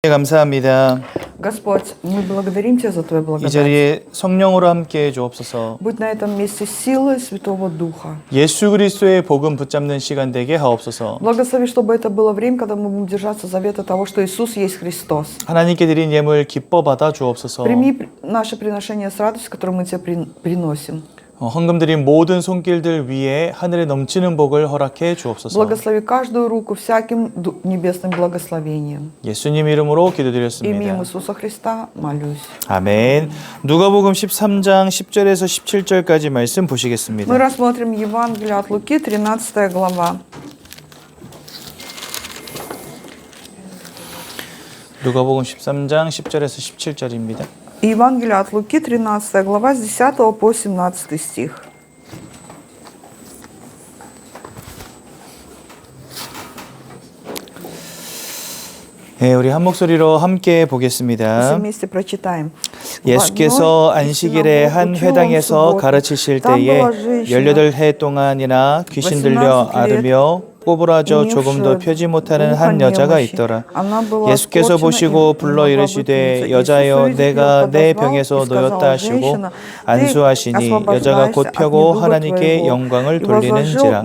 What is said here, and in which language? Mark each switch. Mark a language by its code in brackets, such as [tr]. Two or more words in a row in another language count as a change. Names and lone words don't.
[ko] 감사합니다. [ru] Господь, мы благодарим Тебя за Твою [ko] 이 [ru] благодать. [ko] 자리에 성령으로 함께해 주옵소서. [ru] Будь на этом месте силой Святого Духа. [ko] 예수 그리스도의 복음 붙잡는 시간 되게 하옵소서. [ru] Благослови, чтобы это было время, когда мы будем держаться завета того, что Иисус есть Христос. [ko] 하나님께 드린 예물 기뻐 받아 주옵소서. [ru] Прими наше приношение с радостью, которое мы Тебе приносим. [ko] 헌금 드린 мо든 손길들 위에 하늘에 넘치는 복을 허락해 주옵소서. [ru] Благослови каждую руку всяким небесным благословением. [ko] 예수님 이름으로 [ru] Именем [ko] 기도드렸습니다. [ru] Иисуса Христа молюсь. [ko] 아멘. 누가복음 13장 10절에서 17절까지 말씀 [ru] Мы [ko] 보시겠습니다. [ru] рассмотрим Евангелие от Луки, 13 глава. [ko] 누가복음 13장 10절에서 17절입니다. [ru] Евангелие от Луки, 13 глава, с 10 по 17 стих. [ko] 네, 우리 한 목소리로 함께 [ru] Все [ko] 보겠습니다. [ru] вместе прочитаем. [ko] 예수께서 안식일에 한 회당에서 가르치실 때에 18해 동안이나 귀신 들려 앓으며 꼬부라져 조금도 펴지 못하는 한 여자가 있더라. 예수께서 보시고 불러 이르시되 여자여 내가 내 병에서 놓였다 하시고 안수하시니 여자가 곧 펴고 하나님께 영광을 돌리는지라.